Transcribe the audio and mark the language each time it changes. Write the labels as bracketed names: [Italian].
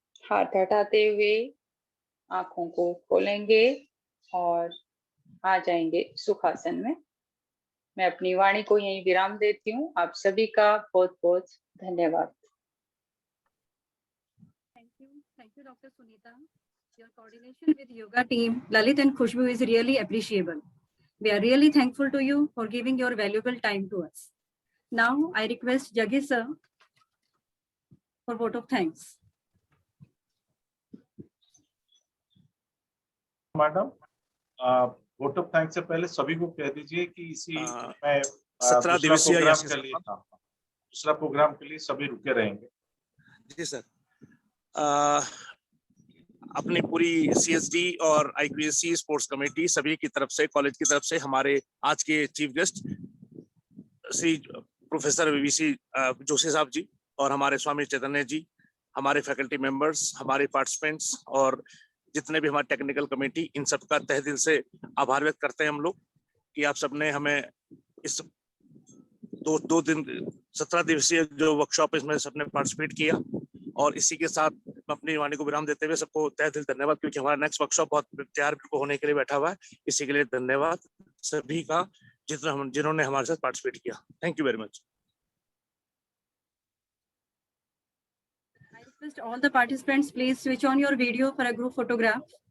[Hindi] हाथ हटाते हुए आंखों को खोलेंगे और आ जाएंगे सुखासन में। मैं अपनी वाणी को यहीं विराम देती हूँ। आप सभी का बहुत बहुत धन्यवाद। [English] Thank you, Dr. Sunita. Your coordination with yoga team, Lalit and Khushbu, is really appreciable. We are really thankful to you for giving your valuable time to us. Now, I request Jaggi sir for vote of thanks. [Hindi] Madam, vote of thanks से पहले सभी को कह दीजिए कि इसी में 17 दिवसीय प्रोग्राम के लिए दूसरा प्रोग्राम के लिए सभी रुके रहेंगे। जी सर, अपनी पूरी CSD और IQAC स्पोर्ट्स कमेटी सभी की तरफ से, कॉलेज की तरफ से, हमारे आज के chief guest Shri professor VC Joshi साहब जी और हमारे स्वामी चैतन्य जी, हमारे फैकल्टी मेंबर्स, हमारे पार्टिसिपेंट्स और जितने भी हमारे टेक्निकल कमेटी, इन सबका तहे दिल से आभार व्यक्त करते हैं हम लोग कि आप सबने हमें इस दो दिन 17 दिवसीय जो वर्कशॉप इसमें सबने पार्टिसिपेट किया। और इसी के साथ अपनी वाणी को विराम देते हुए सबको तहे दिल धन्यवाद, क्योंकि हमारा नेक्स्ट वर्कशॉप बहुत तैयार होने के लिए बैठा हुआ है। इसी के लिए धन्यवाद सभी का जिन्होंने हमारे साथ पार्टिसिपेट किया। [English] Thank you very much. I request all the participants, please switch on your video for a group photograph.